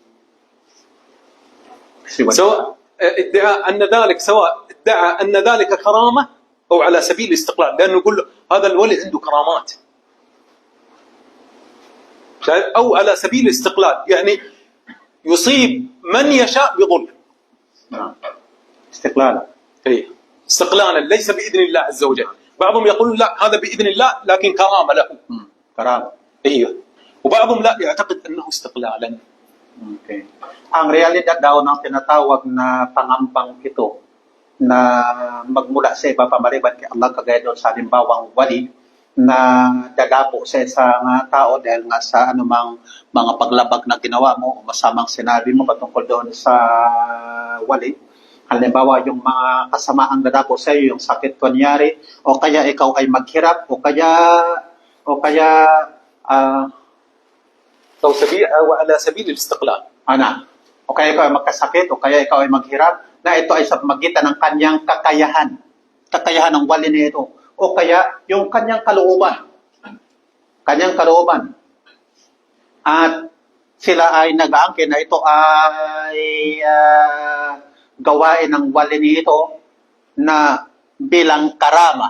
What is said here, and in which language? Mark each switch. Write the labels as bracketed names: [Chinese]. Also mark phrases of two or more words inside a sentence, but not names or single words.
[Arabic] سواء ادعى أن ذلك كرامة أو على سبيل الاستقلال، لأنه يقول له هذا الولي عنده كرامات، أو على سبيل الاستقلال، يعني يصيب من يشاء بظلم. استقلالا. إيه. استقلالا ليس بإذن الله عز وجل. بعضهم يقول لا هذا بإذن الله لكن كرامة له. كرامة. إيه. وبعضهم لا يعتقد أنه استقلالا. [Filipino] Okay. Ang realidad daw ng tinatawag na pangampang ito na magmula sa iba pamaliban kay Allah, kagaya doon sa halimbawang wali na dadapo sa isang tao dahil nga sa anumang mga paglabag na ginawa mo o masamang sinabi mo patungkol doon sa wali. Halimbawa, yung mga kasamaang dadapo sa iyo, yung sakit kunyari, o kaya ikaw ay maghirap, o kaya [Arabic] أو على سبيل الاستقلال. [Filipino] o kaya ikaw ay magkasakit, o kaya ikaw ay maghirap, na ito ay sa magitan ng kanyang kakayahan ng wali nito, o kaya yung kanyang kalooban. At sila ay nag-aangkin na ito ay gawain ng wali nito na bilang karama.